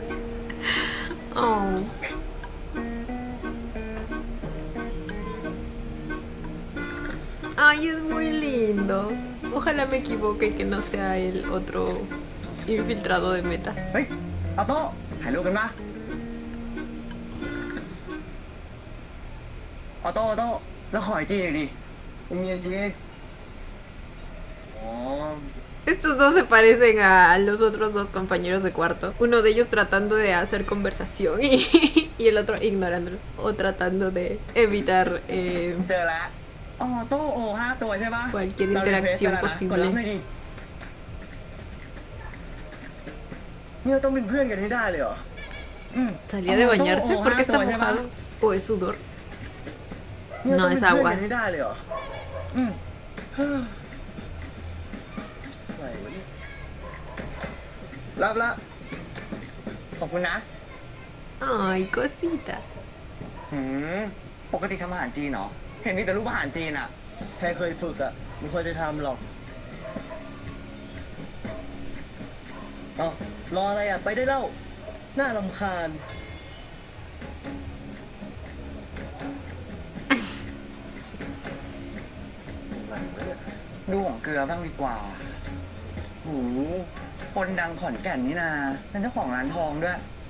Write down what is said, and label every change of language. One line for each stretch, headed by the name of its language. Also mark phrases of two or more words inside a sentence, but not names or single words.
Spanish: Oh. Ay, es muy lindo. Ojalá me equivoque y que no sea el otro infiltrado de metas.
Thai: เฮ้ยเอาโต๊ะถ่ายรูปกันมาเอาโต๊ะแล้วขอไอจีหน่อยดิมีไอจีอ๋อ
Spanish: Estos dos se parecen a los otros dos compañeros de cuarto. Uno de ellos tratando de hacer conversación y el otro ignorándolo. O tratando de evitar
Thai: เจอแล้วอ๋อโต๊ะโอ้5 ตัวใช่ปะ
Spanish: cualquier
Thai: เรา
Spanish: interacción
Thai: request กันแล้วนะกดรับหน่อย
Spanish: posible.
Thai: ดินี่เราต้องเป็นเพื่อนกันให้ได้เลยเหรอ
Spanish: ¿Salía de bañarse? ¿Por qué está mojado? ¿O es sudor?
Thai: นี่เรา
Spanish: No,
Thai: ต้อง
Spanish: es
Thai: เป็นเพื่อน
Spanish: agua.
Thai: กันให้ได้เลยเหรออะไรวะเนี่ยรับละขอบคุณนะ
Spanish: Ay, cosita.
Thai: ปกติทำอาหารจีนเหรอ เห็นมีแต่รูปอาหารจีนอ่ะแค่เคยฝึกอ่ะไม่เคยได้ทำหรอกอ๋อรออะไรอ่ะ ไปได้แล้ว น่ารำคาญ ดูของเกลือบ้างดีกว่าคนดังขอนแก่นนี่นาเป็นเจ้าของร้านทองด้วย